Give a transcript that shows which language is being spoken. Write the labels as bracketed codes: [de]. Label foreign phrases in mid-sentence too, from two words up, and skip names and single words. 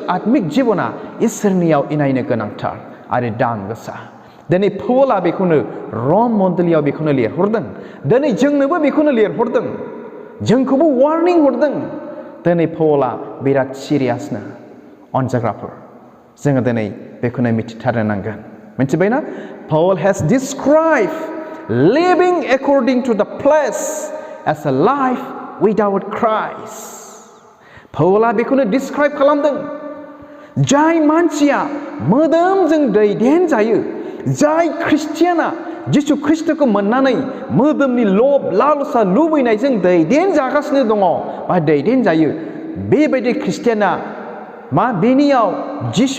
[brx] आत्मिक जिबना इसोरनियाव इनायनो गोनांथार आरो दाम गोसा दिनै पाउला बेखौनो रम मण्डलियाव बेखौनो लिरहरदों दिनै जोंनोबो बेखौनो लिरहरदों जोंखौबो वार्निं हरदों दिनै पाउला बिराद सिरियासनो अनजाग्राफोर जोङो दिनै बेखौनो मिथिथारनो नांगोन मिथिबायना [en] Paul has described living according to the flesh as a life without Christ [brx] पाउला बेखौनो डिसक्राइब खालामदों जाय मानसिया मोदोमजों दैदेन जायो जाय ख्रिस्टियाना जिसु ख्रिस्टखौ मोननानै मोदोमनि लब लालसा लुबैनायजों दैदेन जागासिनो दङ बा दैदेन जायो बेबायदि ख्रिस्टियाना मा बेनियाव जिसु